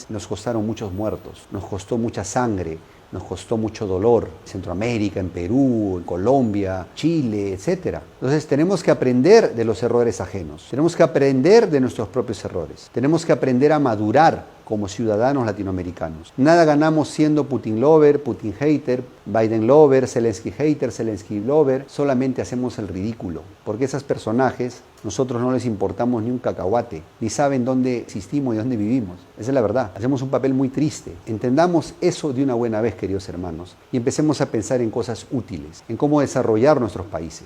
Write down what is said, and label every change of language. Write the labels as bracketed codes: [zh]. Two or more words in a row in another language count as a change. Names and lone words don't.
[es] Nos costaron muchos muertos, nos costó mucha sangre. Nos costó mucho dolor, en Centroamérica, en Perú, en Colombia, Chile, etc. Entonces tenemos que aprender de los errores ajenos, tenemos que aprender de nuestros propios errores, tenemos que aprender a madurar como ciudadanos latinoamericanos. Nada ganamos siendo Putin lover, Putin hater, Biden lover, Zelensky hater, Zelensky lover, solamente hacemos el ridículo, porque esos personajes nosotros no les importamos ni un cacahuate, ni saben dónde existimos y dónde vivimos. Esa es la verdad. Hacemos un papel muy triste. Entendamos eso de una buena vez, queridos hermanos, y empecemos a pensar en cosas útiles, en cómo desarrollar nuestros países.